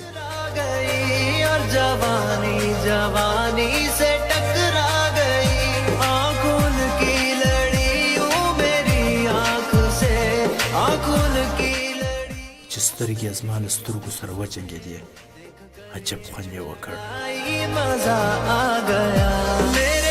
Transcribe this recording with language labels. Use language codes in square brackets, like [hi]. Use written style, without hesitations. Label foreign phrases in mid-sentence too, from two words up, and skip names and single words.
[hi] गई और जवानी जवानी से टकरा गई आंखों की लड़ी ओ मेरी आंख से आंखों की लड़ी [ps] چې سترګې یې زما له سترګو سره وجنګېدې عجب خوند یې وکړ [hi] आई मजा आ गया मेरे